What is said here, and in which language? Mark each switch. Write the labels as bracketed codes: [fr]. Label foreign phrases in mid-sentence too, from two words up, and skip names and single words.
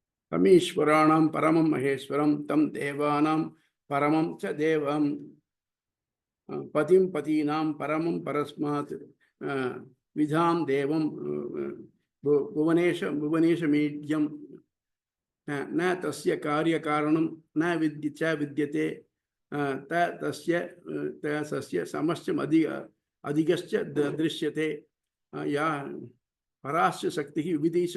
[sa] तमीश्वराणाम् परमम् महेश्वरम् तम् देवानाम् परमम् च देवम् पतिम् पतीनाम् परमम् परस्मात् विदाम् देवम् புவனேஷமீட்யம் न तस्य कार्यकारणं न विद्यते तस्य समस्यम् अधिकश्च दृश्यते या परास्य शक्तिः विविधैः